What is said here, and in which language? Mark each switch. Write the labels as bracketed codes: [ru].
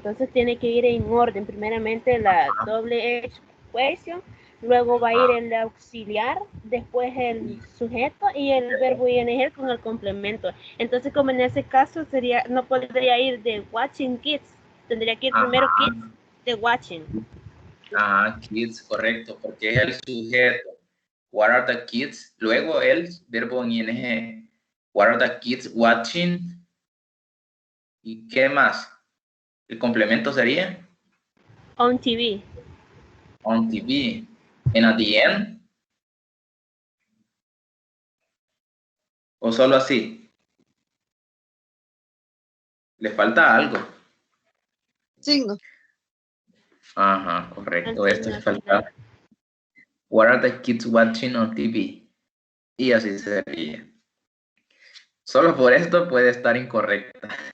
[es] Entonces tiene que ir en orden. Primeramente la doble question, luego va a ir el auxiliar, después el sujeto y el verbo ing con el complemento. Entonces, como en ese caso sería, no podría ir de watching kids, tendría que ir primero kids de watching. Kids, correcto, porque es el sujeto. What are the kids? Luego el verbo en ing. [en] What are the kids watching? [es] ¿Y qué más? ¿El complemento sería? [en] On TV. On TV. And at the end? [es] ¿O solo así? ¿Le falta algo? Signo. Ajá, correcto. Esto es falta. [en] What are the kids watching on TV? [es] Y así sería. Solo por esto puede estar incorrecta.